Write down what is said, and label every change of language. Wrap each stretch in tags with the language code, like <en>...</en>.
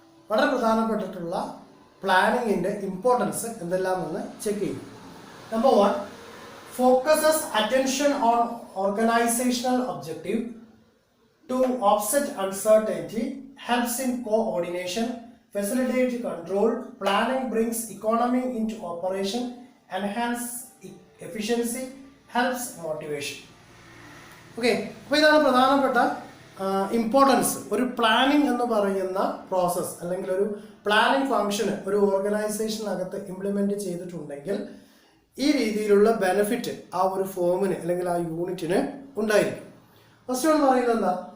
<ml>വളരെ പ്രധാനപ്പെട്ടിട്ടുള്ള പ്ലാനിങ്ങിൻ്റെ importance എന്തെല്ലാമെന്ന് check ചെയ്യും.</ml> <en>Number 1, focuses attention on organisational objective to offset uncertainty, helps in coordination, facilitates control. Planning brings economy into operation, enhance efficiency, helps motivation.</en> <ml>Okay, അപ്പോൾ ഇതാണ് പ്രധാനപ്പെട്ട importance. ഒരു planning എന്ന് പറയുന്ന process അല്ലെങ്കിൽ ഒരു പ്ലാനിങ് ഫംഗ്ഷന് ഒരു ഓർഗനൈസേഷനകത്ത് ഇംപ്ലിമെൻറ്റ് ചെയ്തിട്ടുണ്ടെങ്കിൽ ഈ രീതിയിലുള്ള ബെനിഫിറ്റ് ആ ഒരു ഫോമിന് അല്ലെങ്കിൽ ആ യൂണിറ്റിന് ഉണ്ടായിരിക്കും. ഫസ്റ്റ് എന്ന് പറയുന്നത് എന്താ?</ml>